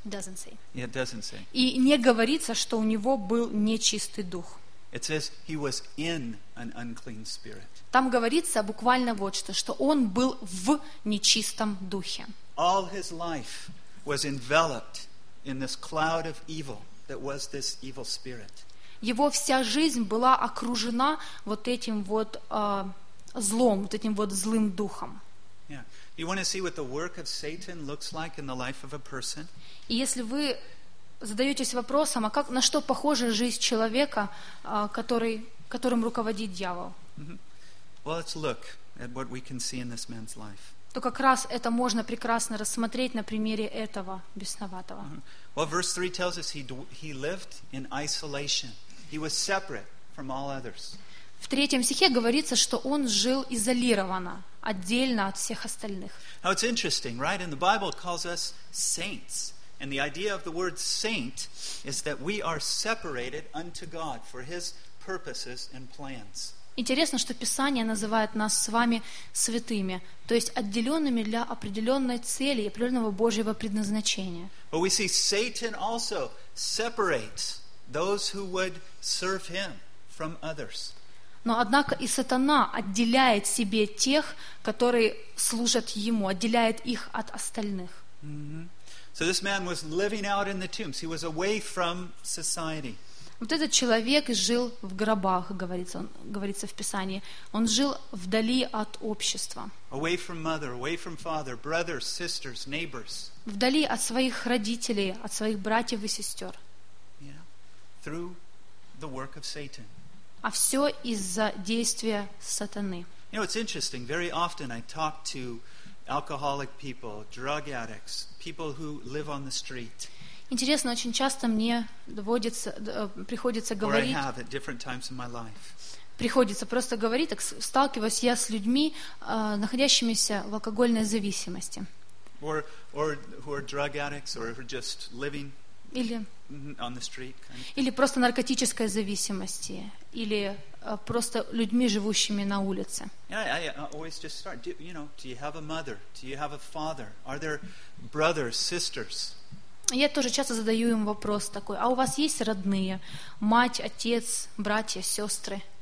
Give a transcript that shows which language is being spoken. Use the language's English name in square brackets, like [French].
[English] Doesn't say. Yeah, it doesn't say. [Russian] И не говорится, что у него был нечистый дух. [English] It says he was in an unclean spirit. [Russian] Там говорится буквально вот что, что он был в нечистом духе. [English] All his life was enveloped in this cloud of evil that was this evil spirit. [Russian] Его вся жизнь была окружена вот этим вот злом, вот этим вот злым духом. [English] Yeah. Do you want to see what the work of Satan looks like in the life of a person? [Russian] И если вы задаетесь вопросом, а как, на что похожа жизнь человека, которым руководит дьявол? [English] Well, let's look at what we can see in this man's life. [Russian] То как раз это можно прекрасно рассмотреть на примере этого бесноватого. [English] Well, verse 3 tells us he lived in isolation. He was separate from all others. [Russian] В третьем стихе говорится, что он жил изолированно, отдельно от всех остальных. [English] Now, it's interesting, right? And the Bible calls us saints. And the idea of the word saint is that we are separated unto God for His purposes and plans. [Russian] Интересно, что Писание называет нас с вами святыми, то есть отделенными для определенной цели, определенного Божьего предназначения. [English] But we see Satan also separates those who would serve him from others. [Russian] Но однако и сатана отделяет себе тех, которые служат ему, отделяет их от остальных. Mm-hmm. [English] So this man was living out in the tombs. He was away from society. [Russian] Вот этот человек жил в гробах, говорится в Писании. Он жил вдали от общества. [English] Away from mother, away from father, brothers, sisters, neighbors. [Russian] Вдали от своих родителей, от своих братьев и сестер. [English] Yeah. Through the work of Satan. [Russian] А все из-за действия сатаны. [English] You know, it's interesting. Very often I talk to alcoholic people, drug addicts, people who live on the street. [Russian] Интересно, очень часто мне приходится говорить. [English] Or I have at different times in my life. [Russian] Приходится просто говорить, так сталкиваюсь я с людьми, находящимися в алкогольной зависимости. [English] Or who are drug addicts, or who are just living [Russian] или, [English] on the street. Kind of. [Russian] Или просто наркотической зависимости, или просто людьми, живущими на улице. [English] I always just start. Do you have a mother? Do you have a father? Are there brothers, sisters? [Russian] Я тоже часто задаю им вопрос такой: а у вас есть родные, мать, отец, братья, сестры?